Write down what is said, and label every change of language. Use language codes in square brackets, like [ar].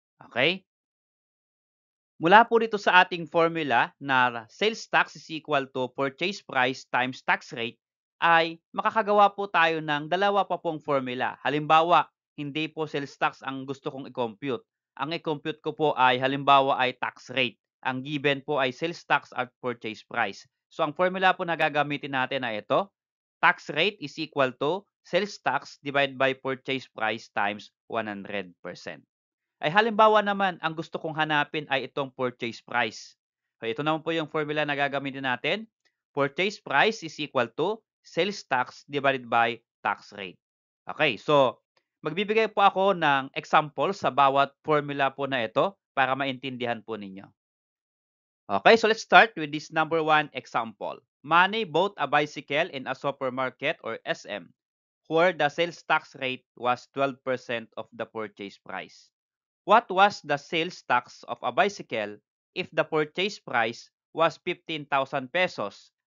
[tl] Okay? Mula po dito sa ating formula na [en] sales tax is equal to purchase price times tax rate, [tl] ay makakagawa po tayo ng dalawa pa pong formula. Halimbawa, hindi po sales tax ang gusto kong i-compute. Ang i-compute ko po ay halimbawa ay tax rate. Ang given po ay sales tax at purchase price. So ang formula po na gagamitin natin ay ito. [en] Tax rate is equal to sales tax divided by purchase price times 100%. [tl] Ay halimbawa naman, ang gusto kong hanapin ay itong purchase price. So ito naman po yung formula na gagamitin natin. [en] Purchase price is equal to sales tax divided by tax rate. [tl] Okay, so magbibigay po ako ng example sa bawat formula po na ito para maintindihan po ninyo. [en] Okay, so let's start with this number one example. Manny bought a bicycle in a supermarket or SM where the sales tax rate was 12% of the purchase price. What was the sales tax of a bicycle if the purchase price was 15,000 pesos?